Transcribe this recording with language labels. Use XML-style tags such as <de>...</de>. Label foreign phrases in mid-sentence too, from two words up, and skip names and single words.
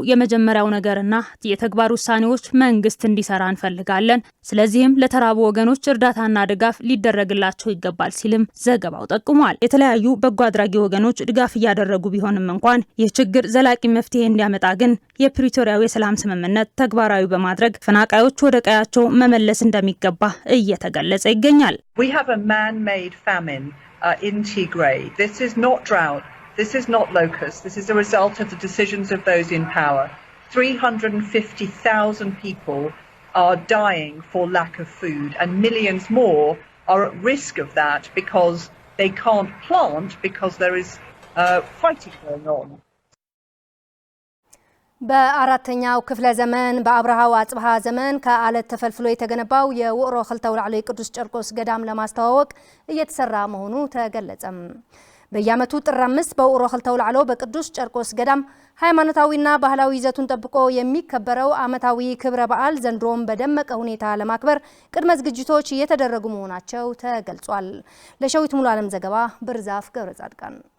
<am>የመጀመሪያው ነገርና የተግባር ውሳኔዎች መንግስት እንዲሰራ እንፈልጋለን። ስለዚህም ለተራቡ ወገኖች እርዳታና ድጋፍ ሊደረግላቸው ይገባል ሲልም ዘገባው ጠቁሟል። የተለያዩ በጎ አድራጊ ወገኖች ድጋፍ እያደረጉ ቢሆንም እንኳን ይህ ችግር ዘላቂ መፍትሄ እንዲያመጣ ግን የፕሪቶሪያው የሰላም ስምምነት ተግባራዊ በማድረግ ተፈናቃዮች ወደ ቀያቸው መመለስ እንደሚገባ እየተገለጸ ይገኛል።</am> <en>We have a man-made famine in Tigray. This is not drought. This is not locust. This is a result of the decisions of those in power. 350,000 people are dying for lack of food, and millions more are at risk of that because they can't plant because there is fighting going on.</en> <am>በአራተኛው ክፍለ ዘመን በአብርሃው አጽብሃ ዘመን ከአለት ተፈልፍሎ የተገነባው የውቅሮ ክልተ አውላዕሎ ቅዱስ ጨርቆስ ገዳም ለማስተዋወቅ እየተሰራ መሆኑ ተገለጸም። በየዓመቱ ጥር 5 በውቅሮ ክልተ አውላዕሎ በቅዱስ ጨርቆስ ገዳም ሃይማኖታዊና ባህላዊ ይዘቱን ጠብቆ የሚከበረው ዓመታዊ ክብረ በዓል ዘንድሮም በደመቀ ሁኔታ ለማክበር ቅድመ ዝግጅቶች እየተደረጉ መሆናቸው ተገልጿል። ለሸዊት ሙሉ ዓለም ዘገባ ብርዛፍ ገብረ ጻድቃን።</am>